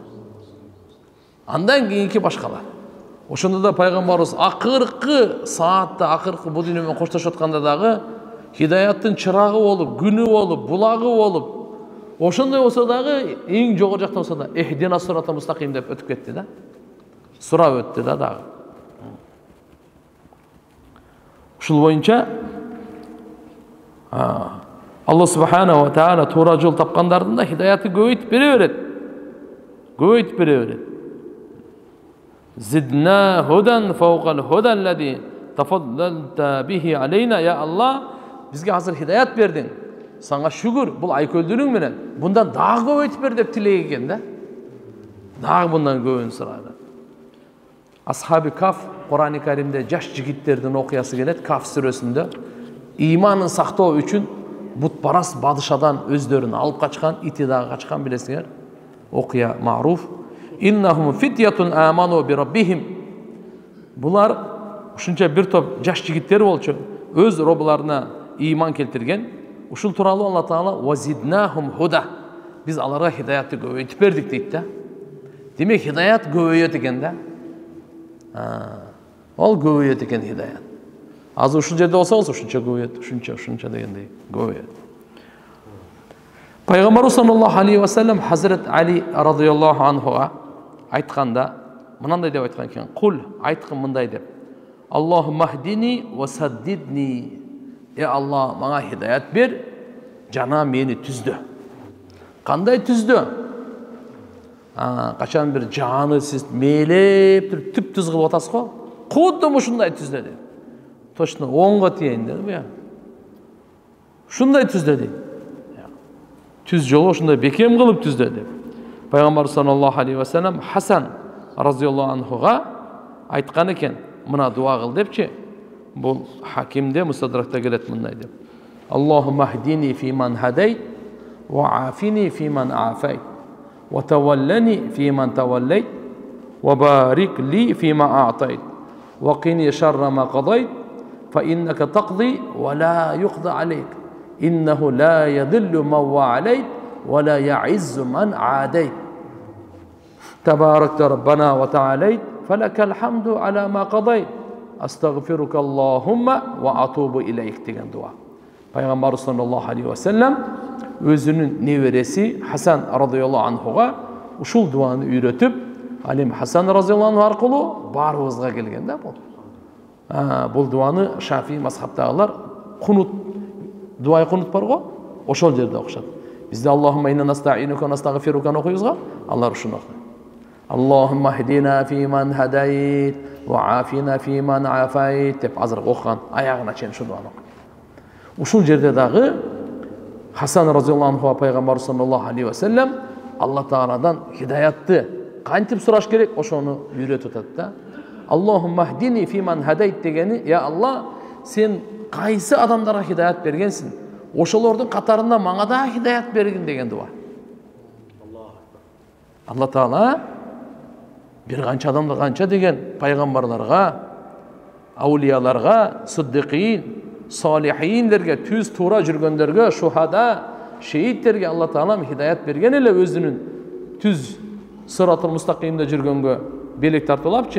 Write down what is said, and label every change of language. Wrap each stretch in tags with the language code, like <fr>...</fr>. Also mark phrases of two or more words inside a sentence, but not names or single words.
<ky>Андан кийинки башкалар. Ошондо да пайгамбарыбыз акыркы саатта, акыркы бул дүйнө менен коштошуп атканда дагы хидаяттын чырагы болуп, күнү болуп, булагы болуп, ошондой болсо дагы эң жогору жакта болсо да</ky> <ar>اهدنا الصراط المستقيم</ar> <ky>деп өтүп кетти да. сурап өттү да дагы. Ушул боюнча Алла</ky> <ar>سبحانه وتعالى</ar> <ky>туура жол тапкандардын да хидаяты көбөйтүп бере берет. Көбөйтүп бере берет.</ky> <ar>زدنا هدى فوق هدى الذي تفضلت به علينا,</ar> <ky>я Алла, бизге азыр хидаят бердиң. Саңа шүгүр, бул айкөлдүрүң менен bundan дагы көбөйтүп бер деп тилек экен да. Дагы bundan көбүн сурады. Асхаби Каф Кур'ан-ы Каримде жаш жигиттердин окуясы келет. Каф сүрөсүндө иманын сактоо үчүн бутпарас бадышадан өздөрүн алып качкан, ити дагы качкан, билесиңер. Окуя маруф.</ky> <ar>إنهم فتية آمنوا بربهم.</ar> <ky>Булар ушунча бир топ жаш жигиттер болчу, өз робуларына иман келтирген. Ушул тууралуу Алла Таала</ky> <ar>وزدناهم هدى.</ar> <ky>Биз аларга хидаятты көбөйтүп бердик дейт да. Демек хидаят көбөйөт экен да. Ол көбөйөт экен хидаят. Азыр ушул жерде болсоңуз ушунча көбөйөт, ушунча дегендей көбөйөт. Пайгамбарыбыз</ky> <ar>صلى الله عليه وسلم</ar> <ky>Хазрат Али</ky> <ar>رضي الله عنه</ar> <ky>айтканда мынандай деп айткан экен: "Кул, айткын мындай деп:</ky> <ar>اللهم اهدني وسددني."</ar> <ky>Алла, мага хидаят бер, жана мени түздө. Кандай түздө? Качан бир жаны сиз мээлеп туруп түп-түз кылып атасыз го? Кудум ушундай түздө деп. Точно 10го тиейин деп, бу. Ушундай түздө деп. Түз жолу ушундай бекем кылып түздө деп. Пайгамбар</ky> <ar>صلى الله عليه وسلم</ar> <ky>Хасан</ky> <ar>رضي الله عنه</ar> <ky>айткан экен, мына дуа кыл депчи. Бул Хакимде Мустадракта келет мындай деп:</ky> <ar>اللهم اهدني فيمن هديت وعافني فيمن عافيت و وتولني فيمن توليت وبارك لي فيما أعطيت وقني شر ما قضيت فإنك تقضي ولا يقضى عليك إنه لا يذل من واليت ولا يعز من عاديت تباركت ربنا وتعاليت فلك الحمد على ما قضيت أستغفرك اللهم وأتوب إليك</ar> <ky>деген дуа. Пайгамбар</ky> <ar>صلى الله عليه وسلم</ar> <ky>өзүнүн небереси Хасан</ky> <ar>رضي الله عنه</ar> <ky>ушул дуаны үйрөтүп, Алим Хасан</ky> <ar>رضي الله عنه</ar> <ky>аркылуу баарыбызга келген да бул. Бул дуаны Шафии мазхабтагылар кунут, дуай кунут бар го, ошол жерде окушат. Бизде</ky> <ar>اللهم إنا نستعينك ونستغفرك</ar> <ky>окуйбуз го, алар ушуну окуйт.</ky> <ar>اللهم اهدنا فيمن هديت وعافنا فيمن عافيت</ar> <ky>деп азыр окуган аягына чейин ушул дуаны окуйт. Ушул жерде дагы Хасан</ky> <ar>رضي الله عنه</ar> <ky>пайгамбар</ky> <ar>صلى الله عليه وسلم</ar> <ky>Алла Тааладан хидаятты кантип сураш керек, ошону үйрөтүп атат да.</ky> <ar>اللهم اهدني فيمن هديت</ar> <ky>дегени, я Алла, сен кайсы адамдарга хидаят бергенсиң, ошолордун катарында мага да хидаят бергин деген дуа. Алла Таала бир канча адамды канча деген пайгамбарларга, аулияларга, сиддиқин, салихиндерге, түз туура жүргөндөргө, шухада, шеидтерге Алла Таала хидаят берген эле, өзүнүн түз</ky> <ar>الصراط المستقيم</ar> <ky>жүргөнгө белек тартылапчы.</ky>